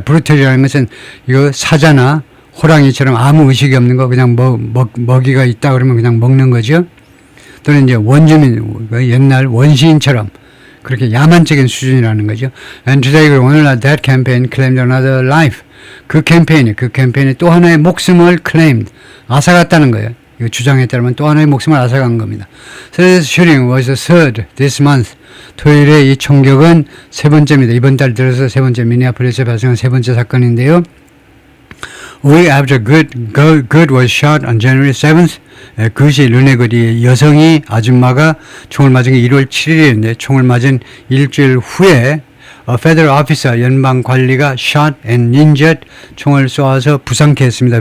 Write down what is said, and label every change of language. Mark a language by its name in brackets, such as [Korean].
[Korean] 브루탈이라는 것은 이거 사자나 호랑이처럼 아무 의식이 없는 거, 그냥 먹이가 있다 그러면 그냥 먹는 거죠. 또는 이제 원주민, 옛날 원시인처럼 그렇게 야만적인 수준이라는 거죠. [English] And today, [Korean] 오늘날 [English] that campaign claimed another life. [Korean] 그 캠페인이 또 하나의 목숨을 claimed, 앗아갔다는 거예요. 이거 주장했다면 또 하나의 목숨을 앗아간 겁니다. [English] So this shooting was the third this month. [Korean] 토요일에 이 총격은 세 번째입니다. 이번 달 들어서 세 번째, 미니애폴리스에 발생한 세 번째 사건인데요. [English] A week after Good was shot on January 7th. [Korean] 그것이 르네그리 여성이 아줌마가 총을 맞은 게 1월 7일인데 총을 맞은 일주일 후에 [English] A federal officer, [Korean] 연방 관리가 [English] shot and injured, [Korean] 총을 쏘아서 부상케 했습니다.